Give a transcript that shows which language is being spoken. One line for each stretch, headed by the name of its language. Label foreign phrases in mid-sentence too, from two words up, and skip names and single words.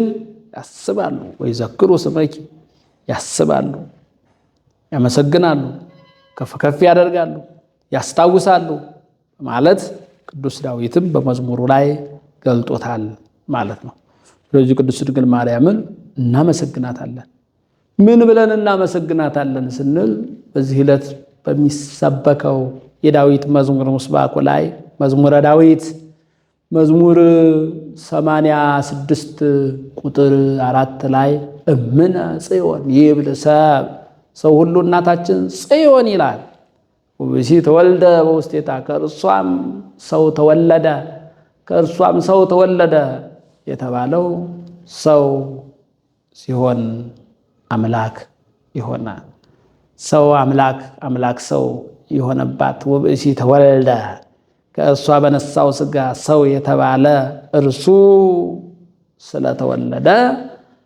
Amharic: ያስባሉ።
Geez: ወይዘክሩ ስመኪ
Amharic: ያስባሉ፣ ያመሰግናሉ፣ ከፍ ከፍ ያደርጋሉ፣ ያስታውሳሉ ማለት ቅዱስ ዳዊትም በመዝሙሩ ላይ ገልጦታል ማለት ነው። ስለዚህ ቅድስት ድንግል ማርያምን እናመሰግናታለን። ምን ብለን እናመሰግናታለን ስንል በዚህ ዕለት በሚሰበከው የዳዊት መዝሙር ምስባኩ ላይ መዝሙረ ዳዊት መዝሙር 86 ቁጥር 4 ላይ
Geez: እምነ ጽዮን ይብል ሰብ፣
Amharic: ሰው ሁሉ እናታችን ጽዮን ይላል።
Geez: ወብእሲ ተወልደ በውስቴታ፣
Amharic: ከእርሷም ሰው ተወለደ፣ ከእርሷም ሰው ተወለደ የተባለው ሰው ሲሆን አምላክ የሆነ ሰው አምላክ፣ አምላክ ሰው የሆነባት
Geez: ወብእሲ ተወልደ፣
Amharic: ከእርሷ በነሳው ሥጋ ሰው የተባለ እርሱ ስለተወለደ